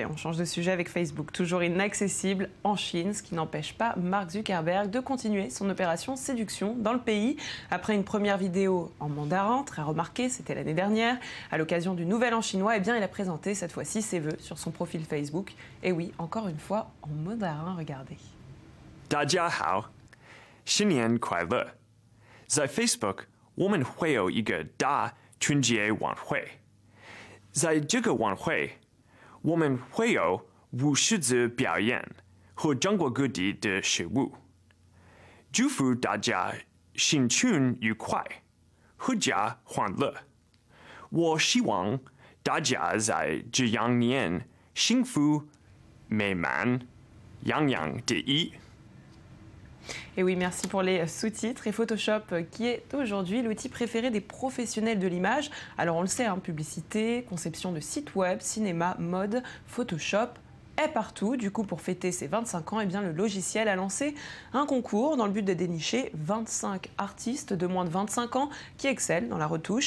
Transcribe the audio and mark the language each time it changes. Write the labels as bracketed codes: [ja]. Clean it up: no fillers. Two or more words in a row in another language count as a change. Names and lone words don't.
[fr] On change de sujet avec Facebook, toujours inaccessible en Chine, ce qui n'empêche pas Mark Zuckerberg de continuer son opération séduction dans le pays. Après une première vidéo en mandarin, très remarquée, c'était l'année dernière, à l'occasion du Nouvel An chinois, eh bien, il a présenté cette fois-ci ses vœux sur son profil Facebook. Et oui, encore une fois, en mandarin, regardez. [zh] 大家好，新年快乐！在 Facebook，我们会有一个大春节晚会。在这个晚会，我们会有50次表演和中国各地的食物。祝福大家新春愉快，阖家欢乐。我希望大家在这羊年幸福美满，洋洋得意。 [fr] Et oui, merci pour les sous-titres. Et Photoshop, qui est aujourd'hui l'outil préféré des professionnels de l'image. Alors on le sait, hein, publicité, conception de sites web, cinéma, mode, Photoshop est partout. Du coup, pour fêter ses 25 ans, eh bien, le logiciel a lancé un concours dans le but de dénicher 25 artistes de moins de 25 ans qui excellent dans la retouche.